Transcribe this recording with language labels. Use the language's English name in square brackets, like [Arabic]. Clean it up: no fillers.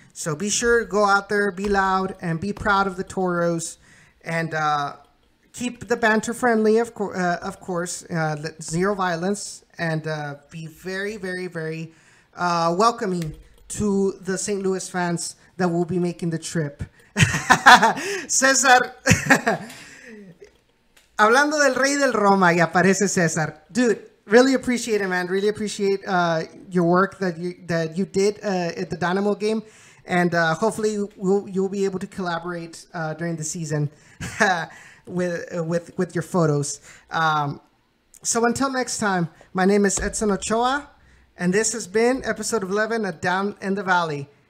[English] So be sure to go out there, be loud, and be proud of the Toros. And keep the banter friendly, of course, zero violence, and be very, very, very welcoming to the St. Louis fans that will be making the trip. [Spanish] César, hablando del rey del Roma, y aparece César. [English] Dude, really appreciate it, man. Really appreciate your work that you did at the Dynamo game, and hopefully you'll be able to collaborate during the season with your photos. So until next time, my name is Edson Ochoa, and this has been episode 11 of Down in the Valley.